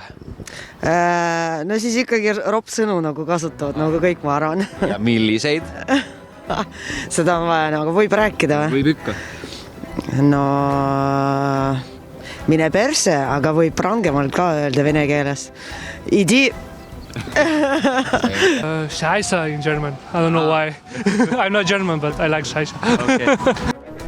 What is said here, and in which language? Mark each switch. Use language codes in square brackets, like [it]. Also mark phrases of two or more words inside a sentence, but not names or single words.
[et] No siis ikkagi ropsõnu nagu kasutavad, nagu kõik ma arvan. Ja milliseid? Seda on vaja, nagu võib rääkida või? Võib ikka. No mine perse, aga võib rangemalt ka öelda vene keeles. Idi. [en] Scheiße in German. I don't know why. I'm not German, but I like Scheiße. Okay.